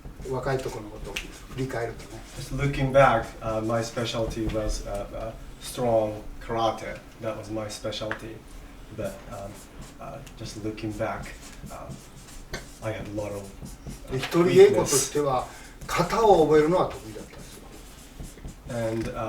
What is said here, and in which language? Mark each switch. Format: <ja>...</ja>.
<ja>若いところのことを振り返るとね。</ja> <en>Just looking back, my specialty was strong karate. That was my specialty. But just looking back, I had a lot of</en> <ja>一人稽古としては型を覚えるのは得意だったんですよ。</ja>